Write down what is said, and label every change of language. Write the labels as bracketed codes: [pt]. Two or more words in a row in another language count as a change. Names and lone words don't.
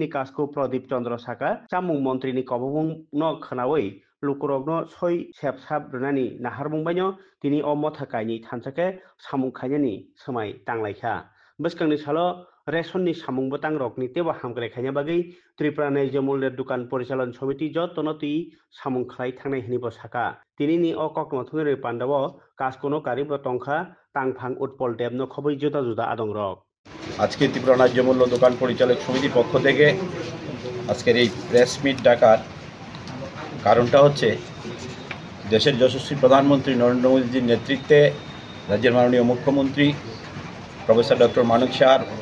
[trp] काजखौ प्रदीप चंद्र साका चामुं मन्त्रीनि कबुंनो खोनावै लुकुरगनो सय सेबसाब रनानि नाहारबुंबायनो दिनै अमथाकायनि थानसाके सामुं खायनानि समाय तांलायखा बसकांनि सालो रेशननि सामुंबो तांरकनि तेबो हामग्लायखायनि बागै [bn] ত্রিপুরা ন্যায্য মূল্যের দোকান পরিচালন সমিতি [trp] जतनो तुइ सामुं खालाय थांनाय हनिबो साका दिनैनि अ कक्टमा थुनेर पान्दाव काजकोनो कारिबो टंखा तांफां उत्पल देबनो खबै जुदा जुदा आदंरक [bn] আজকে ত্রিপুরা ন্যায্য মূল্য দোকান পরিচালক সমিতির পক্ষ থেকে আজকের এই প্রেস মিট ডাকার কারণটা হচ্ছে দেশের যশস্বী প্রধানমন্ত্রী নরেন্দ্র মোদীজির নেতৃত্বে রাজ্যের মাননীয় মুখ্যমন্ত্রী প্রফেসর ডক্টর মানিক শাহর